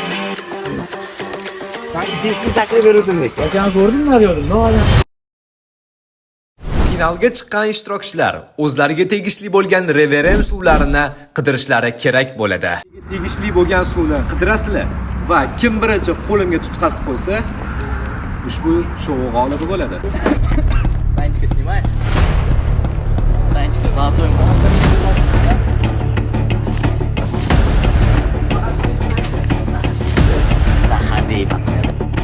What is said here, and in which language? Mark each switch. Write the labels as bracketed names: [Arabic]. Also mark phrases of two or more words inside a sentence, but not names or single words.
[Uzbek] Finalga chiqqan ishtirokchilar o'zlariga tegishli bo'lgan reverem suvlarini qidirishlari kerak bo'ladi. Tegishli bo'lgan suvni qidirasizlar va kim birinchi qo'limga tutqazib qo'ysa, ushbu shou g'olibi bo'ladi. [Russian] Санечка, снимаешь? Санечка, золотой мол. Заходи, потом я...